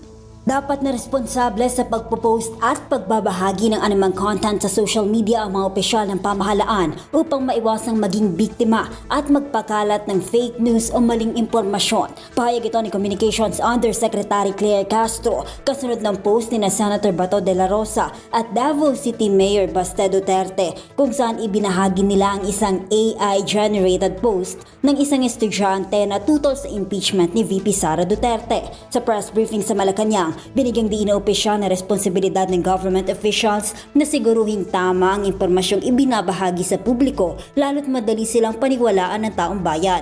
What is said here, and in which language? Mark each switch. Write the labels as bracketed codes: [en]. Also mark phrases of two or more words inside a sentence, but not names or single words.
[tl] Dapat na responsable sa pagpo-post at pagbabahagi ng anumang content sa [en] social media [tl] ang mga opisyal ng pamahalaan upang maiwasang maging biktima at magpakalat ng [en] fake news [tl] o maling impormasyon. Pahayag ito ni Communications Undersecretary Claire Castro kasunod ng post ni na Senator Bato de la Rosa at Davao City Mayor Baste Duterte kung saan ibinahagi nila ang isang [en] AI-generated post [tl] ng isang estudyante na tutol sa impeachment ni VP Sara Duterte. Sa [en] press briefing [tl] sa Malacanang, binigyang diin na opisyal na responsibilidad ng [en] government officials [tl] na siguruhing tama ang impormasyong ibinabahagi sa publiko lalo't madali silang paniwalaan ng taong bayan.